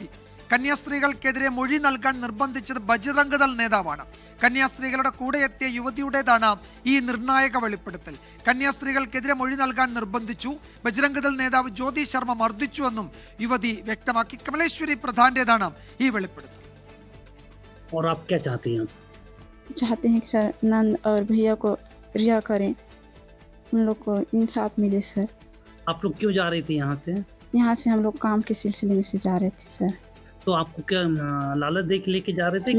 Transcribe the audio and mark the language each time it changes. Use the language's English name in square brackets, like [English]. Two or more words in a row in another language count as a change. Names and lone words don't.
[Malayalam] കന്യാസ്ത്രീകൾക്കെതിരെ മൊഴി നൽകാൻ നിർബന്ധിച്ചത് ബജ്റംഗ് ദൾ നേതാവാണ്. കന്യാസ്ത്രീകളുടെ കൂടെ എത്തിയ യുവതിയുടേതാണ് ഈ നിർണായക വെളിപ്പെടുത്തൽ. കന്യാസ്ത്രീകൾക്കെതിരെ മൊഴി നൽകാൻ നിർബന്ധിച്ചു. ബജ്റംഗ് ദൾ നേതാവ് ജ്യോതി ശർമ്മ മർദ്ദിച്ചുവെന്നും യുവതി വ്യക്തമാക്കി. കമലേശ്വരി പ്രധാന്റേതാണ് ഈ വെളിപ്പെടുത്തൽ. [Hindi] चाहते हैं कि सर नंद और भैया को रिहा करें, उन लोग को इंसाफ मिले सर। आप लोग क्यों जा रही थी यहाँ से? यहाँ से हम लोग काम के सिलसिले में से जा रहे थे सर। तो आपको क्या लालच दे के लेके जा रहे थे?